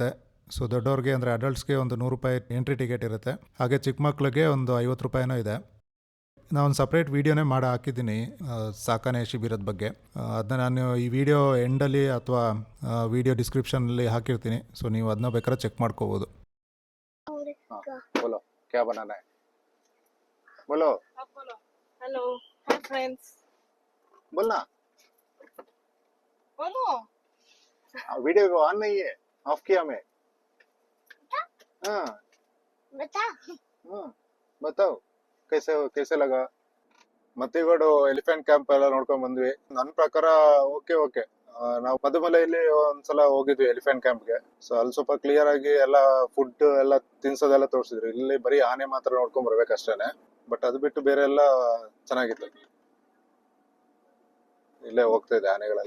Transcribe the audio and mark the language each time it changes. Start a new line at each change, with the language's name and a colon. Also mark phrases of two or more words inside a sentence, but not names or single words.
Kannada: ಸೊ ದೊಡ್ಡವ್ರಿಗೆ ಅಂದರೆ ಅಡಲ್ಟ್ಸ್ಗೆ ಒಂದು 100 ರೂಪಾಯಿ
English: entry ticket
Kannada: ಇರುತ್ತೆ. ಹಾಗೆ ಚಿಕ್ಕ ಮಕ್ಕಳಿಗೆ ಒಂದು 50 ರೂಪಾಯಿನೋ ಇದೆ. ನಾನೊಂದು
English: separate videone
Kannada: ಮಾಡಿ ಹಾಕಿದ್ದೀನಿ ಸಾಕಾನೆ ಶಿಬಿರದ ಬಗ್ಗೆ. ಅದನ್ನ ನಾನು ಈ
English: video endalli
Kannada: ಅಥವಾ
English: video descriptionalli
Kannada: ಹಾಕಿರ್ತೀನಿ. ಸೊ ನೀವು ಅದನ್ನ ಬೇಕಾದ್ರೆ ಚೆಕ್ ಮಾಡ್ಕೋಬೋದು.
Hindi: बोलो क्या बनाना है, बोलो बोलो
English: hello hi friends,
Hindi: बोलना बोलो. वीडियो को ऑन नहीं है, ऑफ किया मैं. हाँ बता. हाँ बताओ कैसे लगा,
Kannada: ಮತ್ತಿಗೋಡು
English: elephant camp
Kannada: ಎಲ್ಲ ನೋಡ್ಕೊಂಡ್ ಬಂದ್ವಿ. ನನ್ ಪ್ರಕಾರ
English: okay okay.
Kannada: ನಾವು ಮಧುಮಲೆಯಲ್ಲಿ ಒಂದ್ಸಲ ಹೋಗಿದ್ವಿ
English: elephant campge.
Kannada: ಸೊ ಅಲ್ಲಿ ಸ್ವಲ್ಪ ಕ್ಲಿಯರ್ ಆಗಿ ಎಲ್ಲ ಫುಡ್ ಎಲ್ಲ ತಿನ್ಸೋದೆಲ್ಲ ತೋರಿಸಿದ್ರು. ಇಲ್ಲಿ ಬರೀ ಆನೆ ಮಾತ್ರ ನೋಡ್ಕೊಂಡ್ ಬರ್ಬೇಕಷ್ಟೇನೆ. ಬಟ್ ಅದು ಬಿಟ್ಟು ಬೇರೆ ಎಲ್ಲ ಚೆನ್ನಾಗಿತ್ತು. ಇಲ್ಲೇ ಹೋಗ್ತಾ ಇದೆ ಆನೆಗಳೆಲ್ಲ.